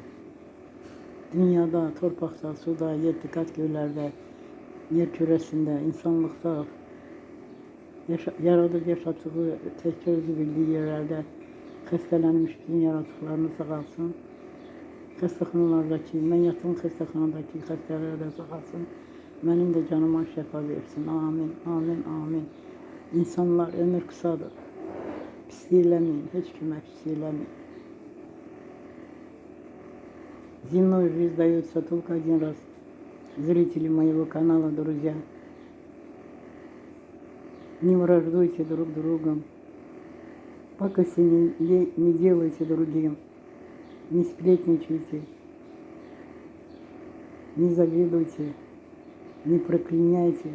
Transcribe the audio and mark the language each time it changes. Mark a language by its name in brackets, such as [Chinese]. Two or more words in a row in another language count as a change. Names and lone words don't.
[Azerbaijani] Dünyada, torpaqda, suda, yedi qat göylərdə, yer kürəsində, insanlıqda, yaradıb yaşatdığı təkcə özü bildiyi yerlərdə xəstələnmiş bütün yaratıqlarını sağalsın. Xəstəxanalardakı, mən yatım xəstəxanadakı xəstələrə də sağalsın. Mənim də canıma şəfa versin. Amin, amin, amin. İnsanlar ömür kısadır. Pisliləməyin, heç kimə pisliləməyin. [Russian] Земной жизнь дается только один раз. Зрители моего канала, друзья, не враждуйте друг другом, пакости не делайте другим, не сплетничайте, не завидуйте, не проклиняйте.